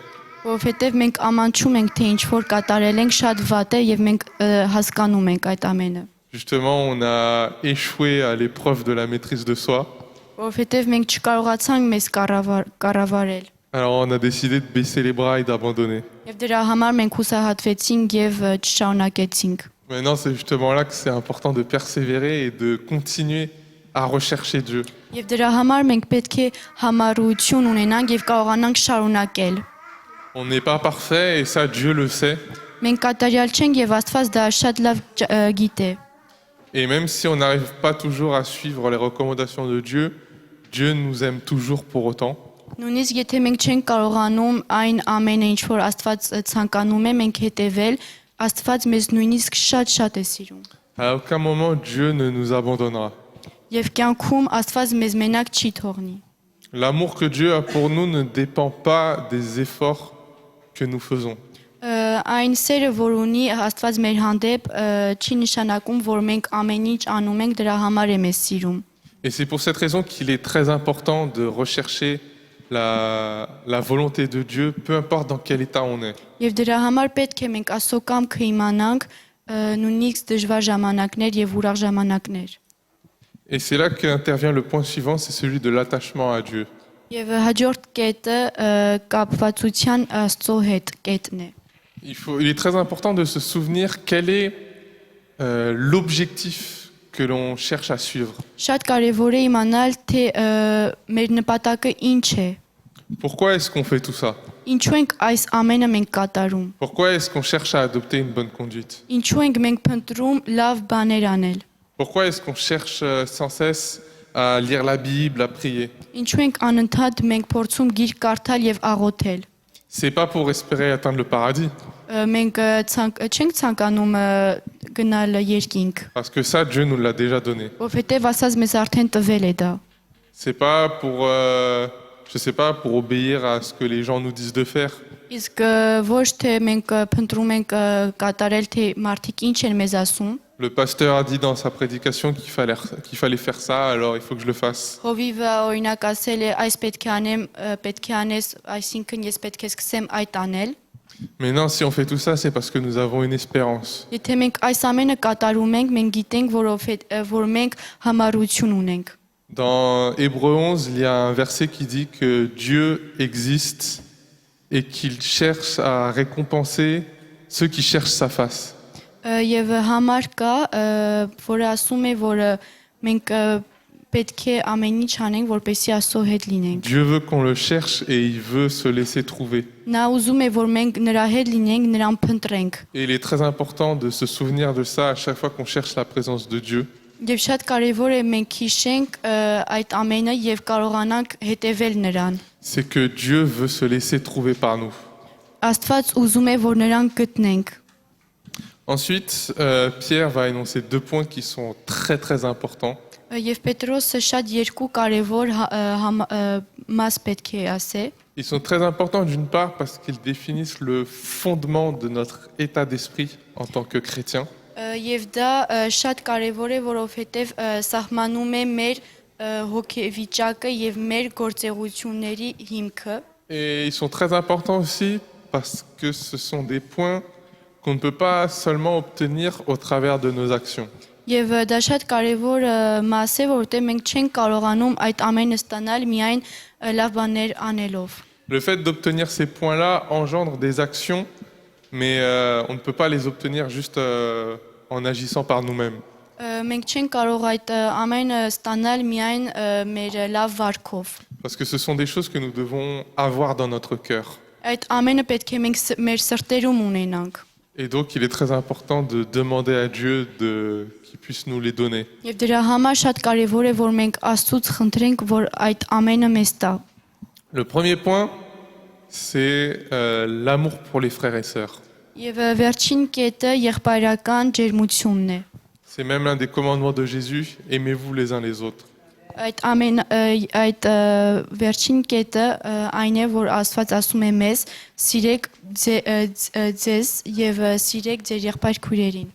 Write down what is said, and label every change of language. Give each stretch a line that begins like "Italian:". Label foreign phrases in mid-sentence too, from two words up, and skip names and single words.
Armenian: Որովհետեւ մենք ամանչում ենք, թե ինչ որ կատարել ենք շատ վատ է եւ մենք հասկանում ենք այդ ամենը։
French: Justement, on a échoué à l'épreuve de la maîtrise de soi.
Armenian: Որովհետեւ մենք չկարողացանք մեզ կառավարել։
French: Alors on a décidé de baisser les bras et d'abandonner.
Armenian: Եվ դրա համար մենք հուսահատվեցինք եւ չշարունակեցինք։
French: Maintenant, c'est justement là que c'est important de persévérer et de continuer à rechercher Dieu.
Armenian: Եվ դրա համար մենք պետք է համառություն ունենանք եւ կարողանանք շարունակել։
French: On n'est pas parfait et ça, Dieu le sait.
Armenian: Մենք կատարյալ չենք եւ Աստված դա շատ լավ գիտե։
French: Et même si on n'arrive pas toujours à suivre les recommandations de Dieu, Dieu nous aime toujours pour autant.
Armenian: Նույնիսկ եթե մենք չենք կարողանում այն ամենը, ինչ որ Աստված ցանկանում է, մենք հետևել, Աստված մեզ նույնիսկ շատ է սիրում։
French: À aucun moment, Dieu ne nous abandonnera.
Armenian: Եվ կյանքում Աստված մեզ մենակ չի թողնի։
French: L'amour que Dieu a pour nous ne dépend pas des efforts que nous faisons.
Armenian: Այն սերը, որ ունի Աստված մեր հանդեպ, չի նշանակում, որ մենք ամեն ինչ անում ենք դրա համար է մեզ սիրում։
French: Et c'est pour cette raison qu'il est très important de rechercher la volonté de Dieu, peu importe dans quel état on est.
Armenian: Եվ դրա համար պետք է մենք Աստծո կամքը իմանանք, նույնիսկ դժվար ժամանակներ եւ ուրախ ժամանակներ։
French: Et c'est là qu'intervient le point suivant, c'est celui de l'attachement à Dieu.
Armenian: Եվ հաջորդ կետը կապվածության Աստծո հետ կետն է։
French: Il est très important de se souvenir quel est l'objectif que l'on cherche à suivre.
Armenian: Շատ կարևոր է իմանալ, թե մեր նպատակը ինչ է։
French: Pourquoi est-ce qu'on fait tout ça?
Armenian: Ինչու ենք այս ամենը մենք կատարում։
French: Pourquoi est-ce qu'on cherche à adopter une bonne conduite?
Armenian: Ինչու ենք մենք փնտրում լավ բաներ անել։
French: Pourquoi est-ce qu'on cherche sans cesse à lire la Bible, à prier?
Armenian: Ինչու ենք անընդհատ մենք փորձում գիրք կարդալ եւ աղոթել։
French: C'est pas pour espérer atteindre le paradis.
Armenian: Մենք չենք ցանկանում գնալ երկինք։
French: Parce que ça, Dieu nous l'a déjà donné.
Armenian: Որովհետեւ ասած մեզ արդեն տվել է դա։
French: C'est pas pour je sais pas, pour obéir à ce que les gens nous disent de faire.
Armenian: Իսկ ոչ թե մենք փնտրում ենք կատարել թե մարդիկ ինչ են մեզ ասում։
French: Le pasteur a dit dans sa prédication qu'il fallait faire ça, alors il faut que je le fasse.
Armenian: Հովիվը օրինակ ասել է այս պետք է անեմ, պետք է անես, այսինքն ես պետք է սկսեմ այդ անել։
French: Mais non, si on fait tout ça, c'est parce que nous avons une espérance.
Armenian: Եթե մենք այս ամենը կատարում ենք, մենք գիտենք, որ մենք համառություն ունենք։
French: Dans Hébreux 11, il y a un verset qui dit que Dieu existe et qu'il cherche à récompenser ceux qui cherchent sa face.
Armenian: Եվ համար կա, որը ասում է, որ մենք պետք է ամեն ինչ անենք, որպեսզի Աստծո հետ լինենք։
French: Dieu veut qu'on le cherche et il veut se laisser trouver.
Armenian: Նա ուզում է, որ մենք նրա հետ լինենք, նրան փնտրենք։
French: Et il est très important de se souvenir de ça à chaque fois qu'on cherche la présence de Dieu.
Armenian: Եվ շատ կարևոր է մենք հիշենք այդ ամենը եւ կարողանանք հետևել նրան։
French: C'est que Dieu veut se laisser trouver par nous.
Armenian: Աստված ուզում է, որ նրան գտնենք։
French: Ensuite, Pierre va énoncer deux points qui sont très importants.
Armenian: Եվ Պետրոսը շատ երկու կարևոր մաս պետք է ասի։
French: Ils sont très importants d'une part parce qu'ils définissent le fondement de notre état d'esprit en tant que chrétien.
Armenian: Եվ դա շատ կարևոր է, որովհետև սահմանում է մեր հոգեվիճակը եւ մեր գործողությունների հիմքը։
French: Et ils sont très importants aussi parce que ce sont des points qu'on ne peut pas seulement obtenir au travers de nos actions.
Armenian: Եվ դա շատ կարևոր մաս է, որովհետև մենք չենք կարողանում այդ ամենը ստանալ միայն լավ բաներ անելով։
French: Le fait d'obtenir ces points-là engendre des actions, mais on ne peut pas les obtenir juste en agissant par nous-mêmes.
Armenian: Մենք չենք կարող այդ ամենը ստանալ միայն մեր լավ վարքով։
French: Parce que ce sont des choses que nous devons avoir dans notre cœur.
Armenian: Այդ ամենը պետք է մենք մեր սրտերում ունենանք։
French: Et donc, il est très important de demander à Dieu qu'il puisse nous les donner.
Armenian: Եվ դրա համար շատ կարևոր է, որ մենք Աստծուց խնդրենք, որ այդ ամենը մեզ տա։
French: Le premier point, c'est l'amour pour les frères et sœurs.
Armenian: Եվ վերջին կետը եղբայրական ջերմությունն է։
French: C'est même l'un des commandements de Jésus, aimez-vous les uns les autres.
Armenian: Այդ վերջին կետը այն է, որ Աստված ասում է մեզ. սիրեք ձեզ եւ սիրեք ձեր եղբայր քույրերին։